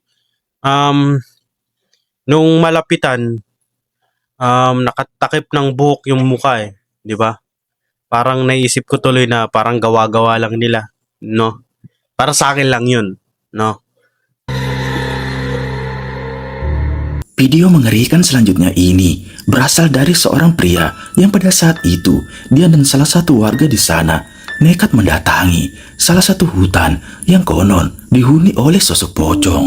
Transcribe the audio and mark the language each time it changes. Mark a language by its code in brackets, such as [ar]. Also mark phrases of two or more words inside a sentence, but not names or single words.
[tl] Nung malapitan, nakatakip ng buhok yung mukha eh. Di ba? Parang naisip ko tuloy na parang gawa-gawa lang nila. No? Para sa akin lang yun. No? [id] Video mengerikan selanjutnya ini berasal dari seorang pria yang pada saat itu dia dan salah satu warga di sana nekat mendatangi salah satu hutan yang konon dihuni oleh sosok pocong.